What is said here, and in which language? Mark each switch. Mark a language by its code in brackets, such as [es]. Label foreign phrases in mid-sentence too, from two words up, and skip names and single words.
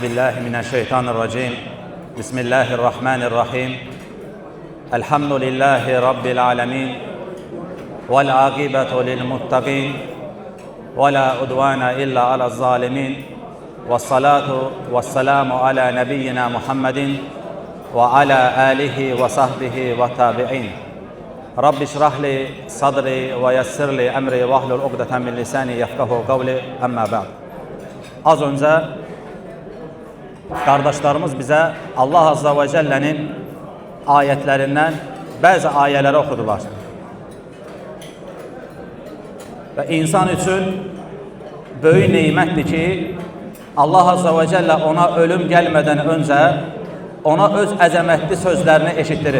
[ar] بالله من الشيطان الرجيم بسم الله الرحمن الرحيم الحمد لله رب العالمين والعاقبة للمتقين ولا عدوان إلا على الظالمين والصلاة والسلام على نبينا محمد وعلى آله وصحبه والتابعين رب اشرح لي صدري ويسر لي أمري واحلل عقدة من لساني يفقهوا قولي أما بعد. [az] Az önce qardaşlarımız bizə Allah Azza və Cəllənin ayətlərindən bəzi ayələri oxudular. Və insan üçün böyük neymətdir ki, Allah [ar] عز وجل [az] ona ölüm gəlmədən öncə ona öz əzəmətli sözlərini eşitdirir.